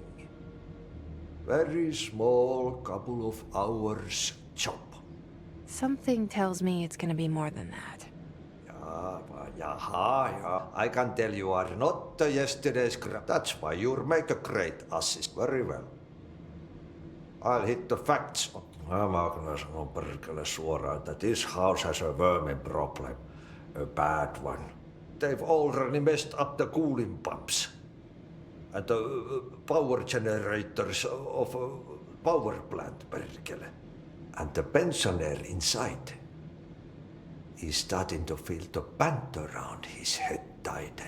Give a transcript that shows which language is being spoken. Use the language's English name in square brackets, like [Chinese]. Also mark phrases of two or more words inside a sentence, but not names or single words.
[English] Very small, couple of hours job. Something tells me it's gonna be more than that. Yeah. I can tell you are not yesterday's crap. That's why you make a great assist. Very well. I'll hit the facts. [Finnish] Mä kyllä sanon perkele suoraan, että [English] this house has a vermin problem. A bad one. They've already messed up the cooling pumps. And the power generators of a power plant, perkele. And the pensioner inside is starting to feel the band around his head tighten.